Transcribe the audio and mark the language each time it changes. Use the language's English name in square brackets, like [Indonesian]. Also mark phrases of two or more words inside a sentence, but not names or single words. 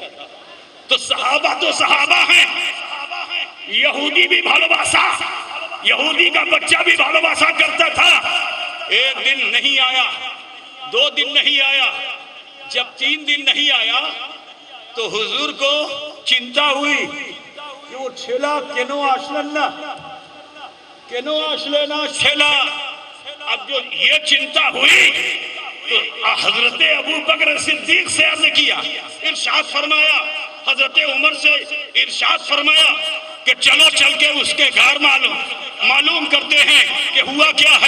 [Urdu] تو صحابہ ہیں، یہودی بھی بھالواسا، یہودی کا بچہ بھی بھالواسا کرتا تھا۔ ایک دن نہیں آیا، 2 دن نہیں آیا، جب 3 دن نہیں آیا تو حضور کو چنتا ہوئی کہ وہ [Bangla] ছেলা কেন আসলেন না, কেন আসলে না ছেলা। [Urdu] اب جو یہ چنتا ہوئی تو حضرت ابو بکر صدیق سے عرض کیا، ارشاد فرمایا، حضرت عمر سے ارشاد فرمایا کہ چلو چل کے اس کے گھر معلوم کرتے ہیں کہ ہوا کیا ہے۔